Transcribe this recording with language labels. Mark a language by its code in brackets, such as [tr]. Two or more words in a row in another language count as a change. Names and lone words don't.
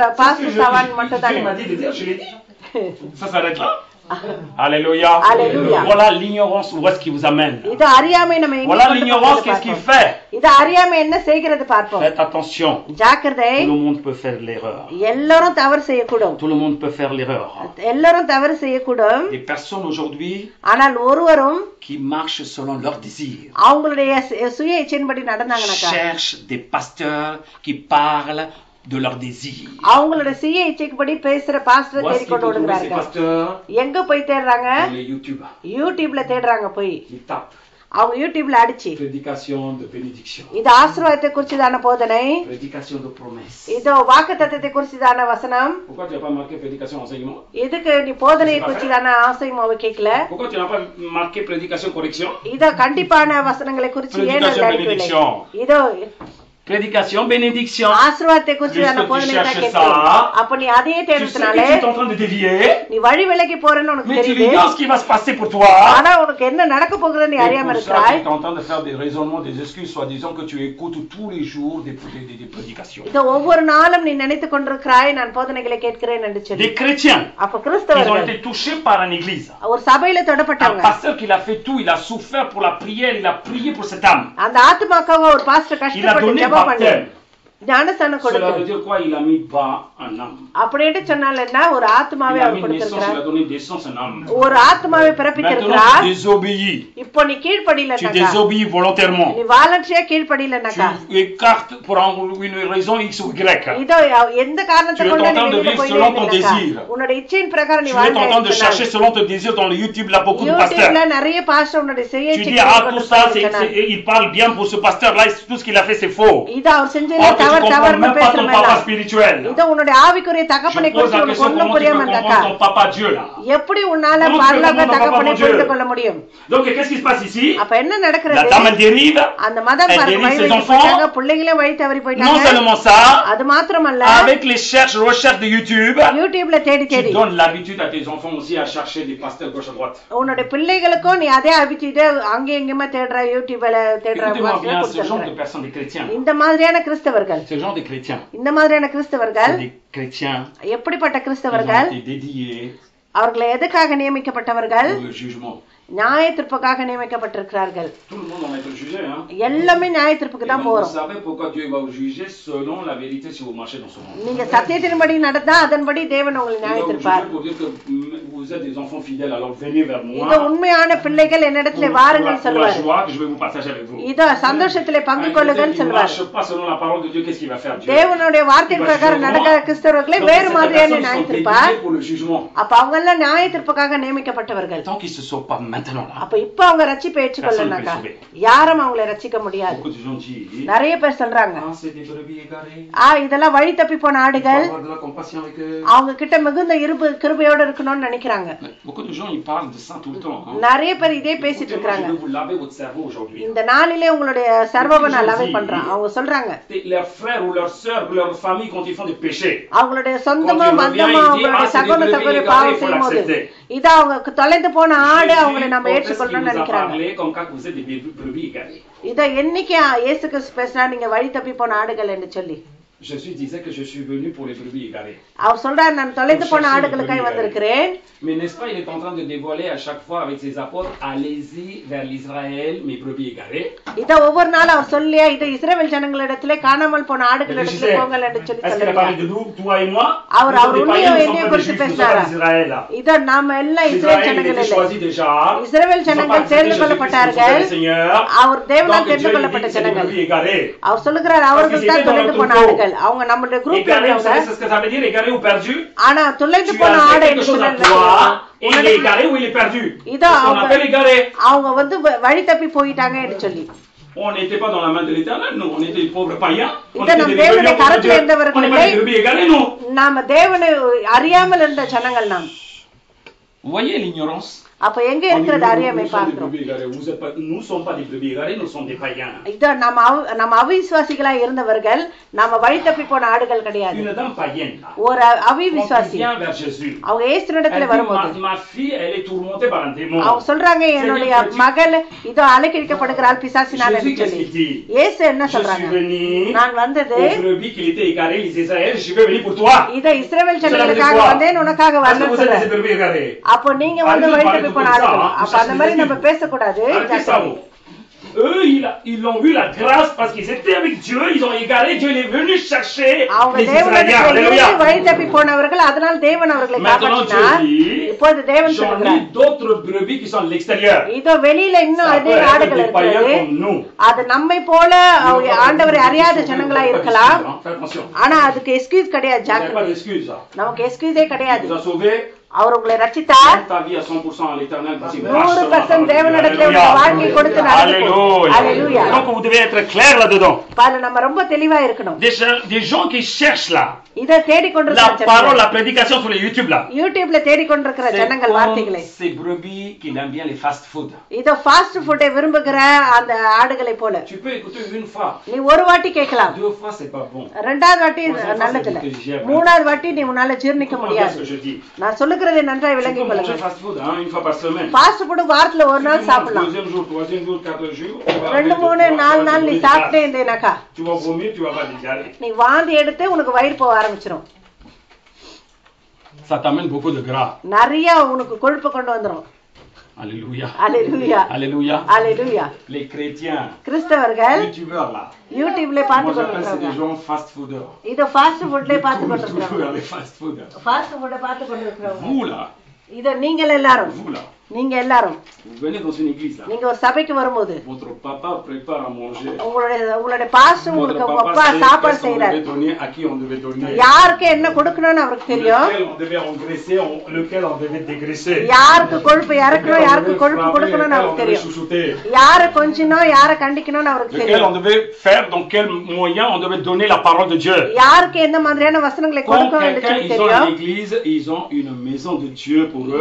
[fr] c'est ce que [ta] பாஸ்டர் [fr] je [ta] சவான் [fr] dis. [ta] மட்டும் [fr] Dieu [ta] தான். [fr] m'a dit de dire, je l'ai dit. Ça s'arrête là. Alléluia. Alléluia. Voilà l'ignorance, où est-ce qu'il vous amène. [ta] இது அறியாமை நம்ம எங்க [fr] Voilà l'ignorance, qu'est-ce qu'il fait? [ta] இது அறியாமை என்ன செய்கிறது பார்ப்போம். [fr] Faites attention. [ta] ஜாக்கிரதை, [fr] Tout le monde peut faire l'erreur. [ta] எல்லாரும் தவறு செய்யக்கூடும். [fr] Tout le monde peut faire l'erreur. [ta] எல்லாரும் தவறு செய்யக்கூடும். [fr] Des personnes aujourd'hui [ta] ஆனால் ஒருவரும் [fr] qui marchent selon leurs désirs [ta] அவங்களுடைய சுய இச்சையின்படி நடந்தாங்கனாக்கா [fr] cherchent des pasteurs qui parlent de leurs désirs. [ta] அவங்களுடைய சுய இச்சைக்குபடி பேசுற பாஸ்டர் [fr] Où est-ce [ta] தேடி [fr] qu'ils [ta] கொண்டு [fr] peuvent trouver ces [ta] விடுறாங்க. [fr] pasteurs? [ta] எங்க போய் தேடுறாங்க? [fr] Dans les YouTube. [ta] யூடியூப்ல தேடுறாங்க போய். [fr] Ils tapent [ta] அவங்க யூடியூப்ல அடிச்சு [fr] prédication de bénédiction, [ta] இது ஆசீர்வாதத்தை குறிச்சுதான போதனை, [fr] prédication de promesse. [ta] இது வாக்குத்தத்தத்தை குறிச்சுதான வசனம். [fr] Pourquoi tu n'as pas marqué prédication enseignement? [ta] இதுக்கு நீ போதனையை குறிச்சுதான ஆசைமாவை கேட்கல. [fr] Pourquoi tu n'as pas marqué prédication correction? [ta] இதோ கண்டிப்பான வசனங்களை குறிச்சு ஏன் [fr] Prédication [ta] அடிக்கவில்லை? [fr] bénédiction. [ta] இதோ [fr] Prédication, bénédiction. [ta] ஆசீர்வாதத்தை குறிச்சான போதனையை கேட்கிறோம். அப்ப நீ அதையே [fr] Tu sais que [ta] தேடுறதுனால [fr] tu es en train de dévier, [ta] நீ வழி விலகி போறேன்னு உனக்கு [fr] mais tu [ta] தெரியுது. [fr] ignores ce qui va se passer pour toi. [ta] ஆனா உனக்கு என்ன நடக்க போகுதுன்னு நீ [fr] Et [ta] அறியாம [fr] pour ça, tu [ta] இருக்கிறாய். [fr] es en train de faire des raisonnements, des excuses, soi-disant que tu écoutes tous les jours des prédications. [ta] இத ஒவ்வொரு நாளும் நீ நினைத்துக் கொண்டிருக்கிறாய் நான் போதனைகளை கேட்கிறேன் என்று சொல்லி. [fr] Des chrétiens, [ta] அப்ப [fr] ils ont [ta] கிறிஸ்தவர்கள் [fr] été touchés par une église. [ta] ஒரு சபையில [fr] Un [ta] தொடப்பட்டவங்க. [fr] pasteur qui a fait tout, il a souffert pour la prière, il a prié pour cette âme. [ta] அந்த ஆத்துமாக்காக ஒரு பாஸ்டர் [fr] Il a [ta] கஷ்டப்பட்டு [fr] donné [ta] ஜெபம் பண்ணி [fr] baptême. [ta] ஞானஸ்தானம் [fr] Cela [ta] கொடுத்து [fr] veut dire quoi? Il a mis bas un âme. [ta] அப்படின்னு சொன்னால என்ன ஒரு [fr] Il [ta] ஆத்துமாவை [fr] a [ta] அவர் [fr] mis naissance, il [ta] கொடுத்திருக்கிறார். [fr] a donné naissance à un âme. [ta] ஒரு ஆத்துமாவை [fr] Maintenant, [ta] பிறப்பித்திருக்கிறார். [fr] tu désobéis. [ta] இப்போ நீ [fr] Tu [ta] கீழ்ப்படியிலனாக்கா [fr] désobéis volontairement. [ta] நீ வாலண்டரியா கீழ்ப்படியிலனாக்கா [fr] Tu écartes pour une raison X ou Y. [ta] இதோ எந்த காரணத்தை [fr] Tu es [ta] கொண்டு [fr] en train [ta] நீ [fr] de [ta] வெளியில [fr] vivre selon ton [ta] போயிட்டேனாக்கா [fr] désir. [ta] உன்னோட இச்சையின் பிரகாரம் நீ [fr] Tu es en train de chercher [ta] வாழ்ந்தாய். [fr] selon ton désir dans le YouTube, là, beaucoup de [ta] யூடியூப்ல [fr] pasteurs. [ta] நிறைய பாஸ்டர் உன்னுடைய செய்ய [fr] Tu dis, ah, tout ça, il parle bien pour ce pasteur-là, tout ce qu'il a fait, c'est faux. [ta] இது அவர் செஞ்சது [fr] Or que tu [ta] தவறு [fr] comprends [ta] தவறுன்னு [fr] même pas ton [ta] பேசுறேன். [fr] papa spirituel. [ta] இதோ உன்னுடைய ஆவிக்குரிய தகப்பனை [fr] Je pose [ta] குறித்து [fr] la [ta] உனக்கு [fr] question, [ta] ஒண்ணும் [fr] comment tu peux [ta] புரியாம இருந்தாக்கா [fr] comprendre ton papa Dieu, là? [ta] எப்படி உன்னால [fr] Comment tu peux [ta] பரலோக [fr] comprendre ton [ta] தகப்பனை [fr] papa [ta] புரிந்து [fr] Dieu? [ta] கொள்ள முடியும்? [fr] Donc, qu'est-ce qui se passe ici? [ta] அப்ப என்ன [fr] La [ta] நடக்கிறது? [fr] dame, elle dérive. [ta] அந்த மதம் [fr] Elle [ta] பாருங்க [fr] dérive [ta] வழி [fr] ses [ta] தவறி [fr] enfants. [ta] போயிட்டாங்க, பிள்ளைங்களே வழி தவறி [fr] Non [ta] போயிட்டாங்க. [fr] seulement ça, [ta] அது மாத்திரமல்ல [fr] avec les recherches de YouTube, [ta] யூடியூப்ல தேடி [fr] tu [ta] தேடி [fr] donnes l'habitude à tes enfants aussi à chercher des pasteurs gauche à droite. [ta] உன்னோட பிள்ளைகளுக்கும் நீ அதே அபிச்சிட்டு அங்கே எங்கேயுமே தேடுற யூடியூப்ல தேடுற [fr] Écoutez-moi bien, ce [ta] பாஸ்டர் [fr] genre de personnes, des chrétiens, [ta] இந்த மாதிரியான கிறிஸ்தவர்கள் [fr] ce genre de chrétiens, [ta] இந்த மாதிரியான கிறிஸ்தவர்கள் [fr] c'est des chrétiens, [ta] எப்படிப்பட்ட [fr] ils [ta] கிறிஸ்தவர்கள்? [fr] ont été dédiés [ta] அவர்களை எதுக்காக நியமிக்கப்பட்டவர்கள்? [fr] pour le jugement. [ta] நியாய தீர்ப்புக்காக நியமிக்கப்பட்டிருக்கிறார்கள். [fr] Tout le monde en va être jugé, hein. [ta] எல்லாமே நியாய தீர்ப்புக்கு [fr] Et [ta] தான் [fr] donc, vous [ta] போறோம். [fr] savez pourquoi Dieu va vous juger selon la vérité si vous marchez dans ce monde. [ta] நீங்க சத்தியத்தின்படி நடந்தா அதன்படி தேவன் உங்களை [fr] Il va [ta] நியாய [fr] vous [ta] தீர்ப்பார். [fr] juger pour dire que vous êtes des enfants fidèles, alors venez vers [ta] இது [fr] moi [ta] உண்மையான பிள்ளைகள் என்னிடத்துல [fr] pour [ta] வாருங்கள் [fr] la [ta] சொல்வார். [fr] joie que je vais vous partager avec vous. [ta] இதோ சந்தோஷத்திலே பங்கு [fr] Un [ta] கொள்ளுங்கள் [fr] chrétien qui ne [ta] சொல்வார். [fr] marche pas selon la parole de Dieu, qu'est-ce qu'il va faire Dieu? [ta] தேவனுடைய வார்த்தை பிரகாரம் நடக்கிற கிறிஸ்தவர்களை [fr] Donc, [ta] வேறு [fr] ces [ta] மாதிரியான [fr] personnes [ta] நியாய [fr] sont [ta] தீர்ப்பார். [fr] dédiées pour le jugement. [ta] அப்ப அவங்க எல்லாம் நியாய தீர்ப்புக்காக நியமிக்கப்பட்டவர்கள். [fr] Tant qu'ils ne se sauvent pas maintenant là, [ta] அப்ப இப்ப அவங்க ரட்சிப்பை ஏற்றுக்கொள்ளனாக்கா யாரும் அவங்களை ரட்சிக்க முடியாது. [fr] beaucoup de gens disent, [ta] நிறைய பேர் சொல்றாங்க, [fr] ah, c'est des brebis égarées. [ta] இதெல்லாம் வழி தப்பி போன [fr] Il faut [ta] ஆடுகள், [fr] avoir de la compassion avec eux. [ta] அவங்க கிட்ட மிகுந்த கிருபையோட இருக்கணும்னு நினைக்கிறாங்க. [fr] Mais beaucoup de gens, ils parlent de ça tout le temps. Hein. [ta] நிறைய பேர் இதே பேசிட்டு [fr] Écoutez, moi, [ta] இருக்காங்க. [fr] je vais vous laver votre cerveau aujourd'hui. [ta] இந்த நாளிலே உங்களுடைய சர்வவை நான் லவை பண்றேன். அவங்க சொல்றாங்க [fr] Leurs frères ou leurs sœurs ou leur famille, quand ils font des péchés, [ta] அவங்களுடைய சொந்தமா [fr] Quand il [ta] மந்தமா [fr] revient, il dit, [ta] அவங்களுடைய [fr] ah, c'est [ta] சகோதர [fr] des [ta] சகோதரி [fr] brebis [ta] பாவம் [fr] égarées, [ta] செய்யும் போது [fr] il faut l'accepter. [ta] இது அவங்க தொலைந்து போன ஆடு அவங்களை நம்ம [fr] Jésus, [ta] ஏற்றுக்கொள்ளணும்னு [fr] vous a [ta] நினைக்கிறாங்க. [fr] parlé comme quand vous êtes des brebis égarées. [ta] இத என்னைக்கு இயேசு கிறிஸ்து பேசினா நீங்க வழி தப்பி போன ஆடுகள் என்று சொல்லி [fr] Jésus disait que je suis venu pour les brebis égarées. [ta] அவர் சொல்றார், நான் தொலைந்து போன ஆடுகளுக்காய் வந்திருக்கிறேன். [fr] Mais n'est-ce pas, il est en train de dévoiler à chaque fois avec ses apôtres, allez-y vers l'Israël, mes brebis égarées. [ta] இத ஒவ்வொரு நாள் அவர் சொல்லியா இது இஸ்ரவேல் ஜனங்களிடத்திலே காணாமல் போன ஆடுகளிடத்திலே போங்கள் என்று சொல்லி [fr] Est-ce qu'il a parlé de nous, toi et moi? [ta] அவர் உன்னையும் என்னையும் குறித்து பேசினாரா? இத நாம எல்லாம் இஸ்ரவேல் ஜனங்கள் இல்லை, இஸ்ரவேல் ஜனங்கள் தேர்ந்து கொள்ளப்பட்டார்கள். அவர் தேவனால் தெரிந்து கொள்ளப்பட்ட ஜனங்கள். அவர் சொல்லுகிறார், அவர்கள் தான் தொலைந்து போன ஆடுகள். அவங்க நம்மளுடைய குரூப்ல இருக்காங்க. ஆனா தொலைந்து போன ஆடு என்று அவங்க வந்து வழி தப்பி போயிட்டாங்க என்று சொல்லி. [fr] On n'était pas dans la main de l'Éternel, nous, on était des pauvres païens. On [ta] இத நம் தேவனுடைய கரத்தில் இருந்தவர்கள் இல்லை, [fr] nous. [ta] நாம தேவனை அறியாமல் இருந்த ஜனங்கள் நாம். [fr] Vous voyez l'ignorance? [ta] அப்ப எங்க இருக்கிறது அறியாமை பார்க்கிறோம். [fr] Nous sommes pas des brebis égarées, nous sommes des païens. [ta] இத நம்ம அவிசுவாசிகளா இருந்தவர்கள், நாம வழி தப்பி போன ஆடுகள் கிடையாது. [fr] Une dame païenne là. [ta] ஒரு அவிசுவாசி அவங்க இயேசுவிடத்துல வரும்போது [fr] ma fille elle est tourmentée par un démon. [ta] அவங்க சொல்றாங்க, என்னுடைய மகள் இதோ அலைக்கழிக்கப்படுகிறாள் பிசாசினால் என்று சொல்லி. இயேசு என்ன சொல்றாங்க, நான் வந்தது இத இஸ்ரவேல் ஜனங்களுக்காக வந்தேன், உனக்காக வரல. அப்போ நீங்க வந்து வழி தப்பி போன ஆடுகள். அப்ப அந்த மாதிரி நம்ம பேசக்கூடாது. [fr] Eux, ils ont eu la grâce parce qu'ils étaient avec Dieu, ils ont égaré, Dieu est venu chercher les Israéliens. Alléluia. Maintenant Dieu dit, j'en ai d'autres brebis qui sont à l'extérieur. Ça peut être des païens comme nous. [ta] அது நம்மை போல ஆண்டவரை அறியாத ஜனங்களா இருக்கலாம். ஆனா அதுக்கு எக்ஸ்கியூஸ் கிடையாது. [fr] Vous n'avez pas d'excuse. [ta] நமக்கு எக்ஸ்கியூஸே கிடையாது. [fr] Vous a sauvé, [ta] அவர் உங்களை ரட்சித்தார். [fr] Donne ta vie à 100% à l'éternel. Vas-y, [ta] 100% தேவனிடத்தில் உள்ள வாழ்க்கை கொடுத்து நடந்து. [fr] Alléluia. Donc vous devez être clair là-dedans. [ta] பால நம்ம ரொம்ப தெளிவா இருக்கணும். [fr] Des gens qui cherchent là [ta] இத தேடி [fr] la [ta] கொண்டிருக்கிற [fr] parole, la prédication sur les YouTube là. [ta] யூடியூப்ல தேடி கொண்டிருக்கிற ஜனங்கள் வார்த்தைகளை. [fr] Ces brebis qui aiment bien les [en] fast food. [ta] இத [en] fast food [ta] விரும்புகிற அந்த ஆடுகளை போல. [fr] Tu peux écouter une fois. [ta] நீ ஒரு வாட்டி கேட்கலாம். [fr] Deux fois c'est pas bon. [ta] இரண்டாவது வாட்டி நல்லது இல்ல. மூணாவது வாட்டி நீ உன்னால ஜீரணிக்க முடியாது. நான் சொல்லுகிறதை நன்றாய் விளங்கிக் கொள்ளுங்க. [en] Fast food [fr] une fois par semaine. [en] fast food [ta] வாரத்துல ஒரு நாள் சாப்பிடலாம். [fr] Deuxième jour, troisième jour, quatrième jour. [ta] 2 3 4 நாள் நீ சாப்பிட்டே இருந்தேனாக்கா [fr] Tu vas vomir, tu vas pas digérer. [ta] நீ வாந்தி எடுத்து உனக்கு வயிறு போக ஆரம்பிச்சிரும். [fr] Ça t'amène beaucoup de gras. [ta] நிறைய உனக்கு கொழுப்பு கொண்டு வந்துரும். [fr] Alléluia. Alléluia. Alléluia. Alléluia. Les chrétiens. [ta] கிறிஸ்தவர்கள் [fr] YouTubeurs là. [ta] யூடியூப்ல பார்த்து [fr] Moi j'appelle c'est [ta] கொண்டிருக்காங்க. [fr] des gens [en] fast fooders. [ta] இத [en] fast food [ta] பார்த்து கொண்டிருக்காங்க. [fr] YouTubeurs, les [en] fast fooders. fast food [ta] பார்த்து கொண்டிருக்காங்க. [fr] Vous là. [ta] இத நீங்கள் எல்லாரும் [fr] Vous là. [ta] நீங்க எல்லாரும் [fr] Vous venez dans une église là. [ta] நீங்க ஒரு சபைக்கு வரும்போது [fr] Votre papa prépare à manger. [ta] உங்களுடைய பாஸ்டர் உங்களுக்கு [fr] Votre [ta] அப்பா [fr] papa [ta] சாப்பாடு [fr] sait qu'est-ce qu'on [ta] செய்றாரு. [fr] devait donner, à qui on devait donner. [ta] யாருக்கு என்ன கொடுக்கணும்னு அவருக்கு தெரியும். [fr] Lequel on devait engraisser, lequel on devait dégraisser. யாருக்கு கொழுப்பு இறக்கணும், யாருக்கு கொழுப்பு கொடுக்கணும்னு அவருக்கு தெரியும். [ta] யாரை கொஞ்சணும், யாரை கண்டிக்கணும்னு அவருக்கு [fr] Lequel [ta] தெரியும். [fr] on devait faire, dans quel moyen on devait donner la parole de Dieu. [ta] யாருக்கு எந்த மாதிரியான வசனங்களை [fr] Quand [ta] கொடுக்கணும் என்று [fr] quelqu'un, ils ont [ta] தெரியும். [fr] une église, ils ont une maison de Dieu pour eux.